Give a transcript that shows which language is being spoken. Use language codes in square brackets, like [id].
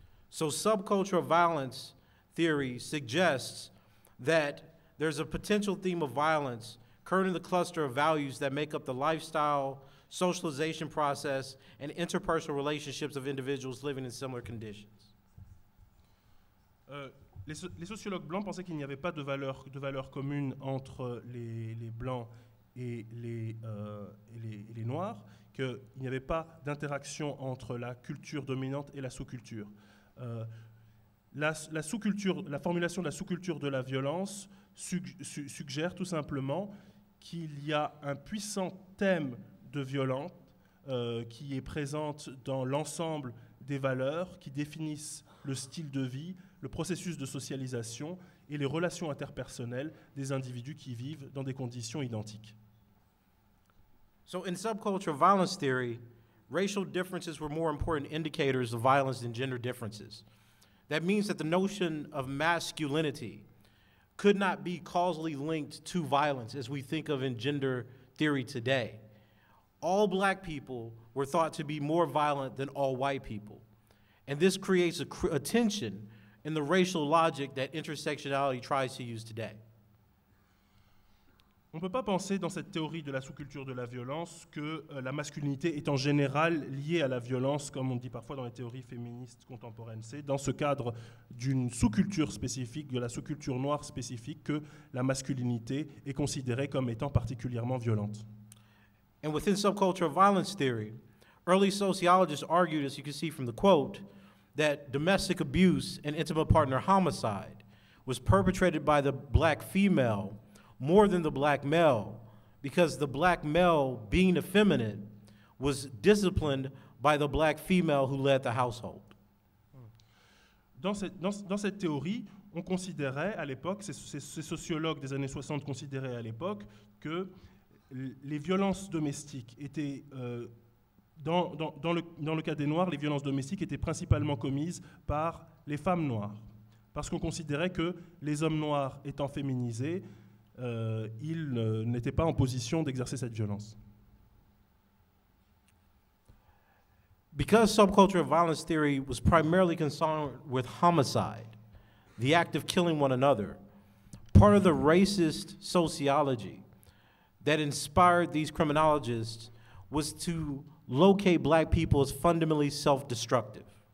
[en] So subcultural violence theory suggests that there's a potential theme of violence current in the cluster of values that make up the lifestyle, socialization process, and interpersonal relationships of individuals living in similar conditions. [fr] Les sociologues blancs pensaient qu'il n'y avait pas de valeur commune entre les blancs et les noirs, qu'il n'y avait pas d'interaction entre la culture dominante et la sous-culture. La formulation de la sous-culture de la violence suggère tout simplement qu'il y a un puissant thème de violence qui est présente dans l'ensemble des valeurs qui définissent le style de vie, le processus de socialisation et les relations interpersonnelles des individus qui vivent dans des conditions identiques. [en] So in subculture violence theory, racial differences were more important indicators of violence than gender differences. That means that the notion of masculinity could not be causally linked to violence as we think of in gender theory today. All black people were thought to be more violent than all white people. And this creates a tension in the racial logic that intersectionality tries to use today. [fr] On ne peut pas penser dans cette théorie de la sous-culture de la violence que la masculinité est en général liée à la violence, comme on dit parfois dans les théories féministes contemporaines. C'est dans ce cadre d'une sous-culture spécifique, de la sous-culture noire spécifique, que la masculinité est considérée comme étant particulièrement violente. [en] And within subculture violence theory, early sociologists argued, as you can see from the quote, that domestic abuse and intimate partner homicide was perpetrated by the black female more than the black male, because the black male, being effeminate, was disciplined by the black female who led the household. [fr] Dans cette théorie, on considérait à l'époque, ces sociologues des années 60 considéraient à l'époque que les violences domestiques étaient, dans le cas des Noirs, les violences domestiques étaient principalement commises par les femmes noires, parce qu'on considérait que les hommes noirs étant féminisés, ils n'étaient pas en position d'exercer cette violence. [en] Because subculture violence theory was primarily concerned with homicide, the act of killing one another, part of the racist sociology that inspired these criminologists was to locate black people as fundamentally self-destructive.